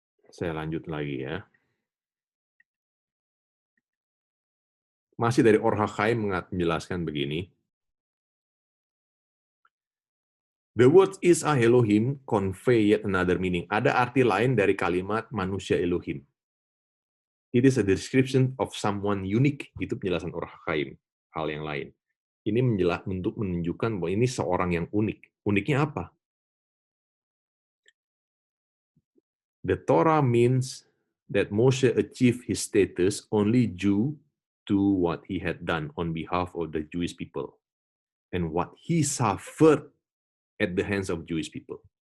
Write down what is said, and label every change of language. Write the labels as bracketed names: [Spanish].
[Indonesian] Saya lanjut lagi ya. Masih dari Or HaChaim menjelaskan begini. [English] The word Isha Elohim convey yet another meaning. [Indonesian] Ada arti lain dari kalimat manusia Elohim. [English] It is a description of someone unique. [Indonesian] Itu penjelasan Or HaChaim. Hal yang lain. Ini untuk menunjukkan bahwa ini seorang yang unik. Uniknya apa? [English] The Torah means that Moshe achieved his status only due to what he had done on behalf of the Jewish people and what he suffered at the hands of Jewish people.